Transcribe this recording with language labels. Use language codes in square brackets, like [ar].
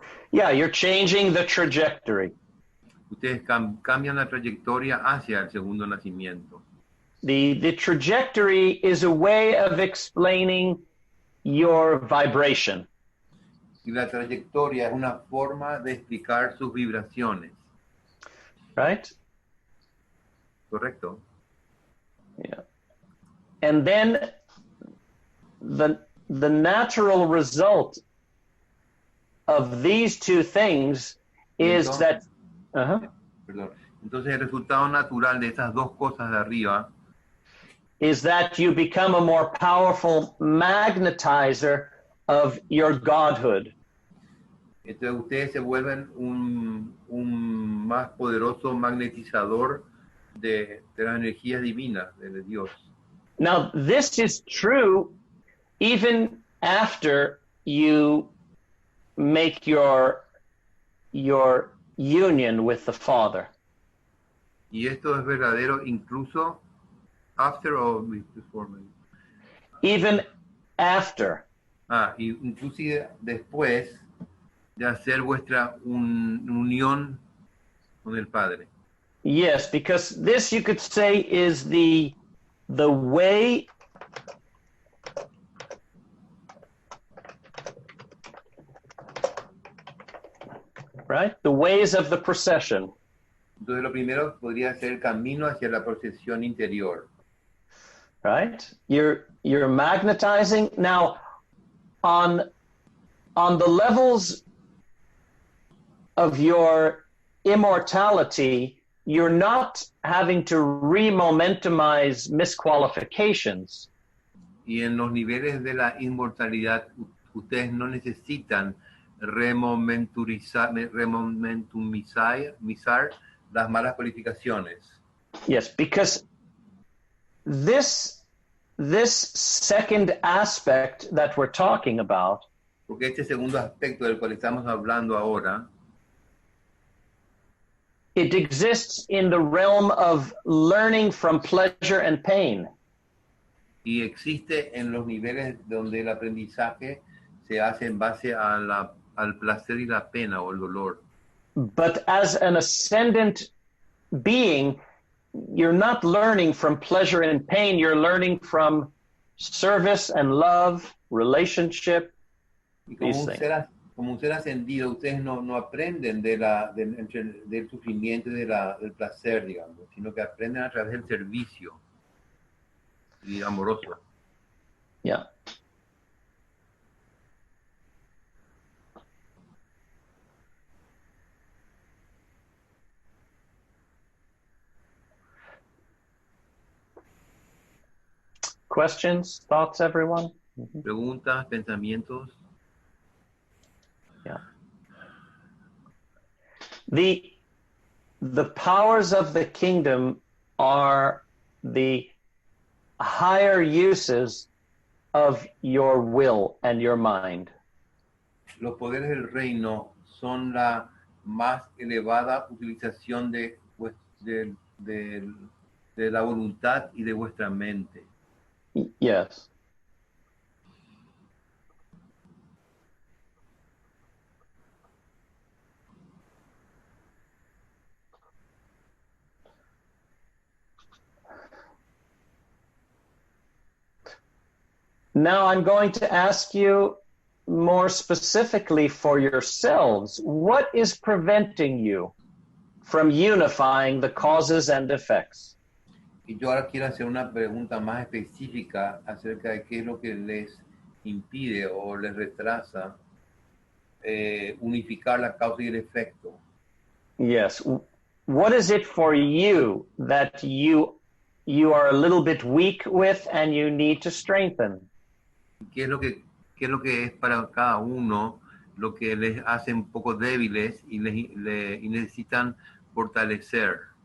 [en] Yeah, you're changing the trajectory. [es] Ustedes cambian la trayectoria hacia el segundo nacimiento. [en] The trajectory is a way of explaining your vibration. [es] Y la trayectoria es una forma de explicar sus vibraciones. [en] Right? [es] Correcto. [en] Yeah. And then the natural result of these two things is [es] entonces, [en] that [es] Entonces el resultado natural de estas dos cosas de arriba [en] is that you become a more powerful magnetizer of your godhood. [es] Entonces ustedes se vuelven un más poderoso magnetizador de las energías divinas de Dios. [en] Now, this is true even after you make your union with the Father. [es] Y esto es verdadero incluso [en] after or before. Even after. [es] Inclusive después de hacer vuestra unión con el Padre. [en] Yes, because this you could say is the way right? The ways of the procession. [es] Entonces lo primero podría ser el camino hacia la procesión interior. [en] Right? You're magnetizing now on the levels of your immortality. You're not having to remomentumize misqualifications. [es] Y en los niveles de la inmortalidad, ustedes no necesitan remomentumizar las malas cualificaciones. [en] Yes, because this second aspect that we're talking about, [es] porque este segundo aspecto del cual estamos hablando ahora, [en] it exists in the realm of learning from pleasure and pain. [es] Y existe en los niveles donde el aprendizaje se hace en base a al placer y la pena o el dolor. [en] But as an ascendant being, you're not learning from pleasure and pain, you're learning from service and love, relationship, [es] Y [en] these things. [es] Como un ser ascendido, ustedes no aprenden del sufrimiento y del placer, digamos, sino que aprenden a través del servicio y amoroso. [en] Yeah. Questions, thoughts, everyone? Mm-hmm. [es] Preguntas, pensamientos. [en] Yeah. The powers of the kingdom are the higher uses of your will and your mind. [es] Los poderes del reino son la más elevada utilización de la voluntad y de vuestra mente. [en] Yes. Now I'm going to ask you more specifically for yourselves, what is preventing you from unifying the causes and effects? [es] Y yo ahora quiero hacer una pregunta más específica acerca de qué es lo que les impide o les retrasa unificar la causa y el efecto. [en] Yes. What is it for you that you are a little bit weak with and you need to strengthen? [es] ¿Qué es lo que es para cada uno lo que les hace un poco débiles y necesitan fortalecer?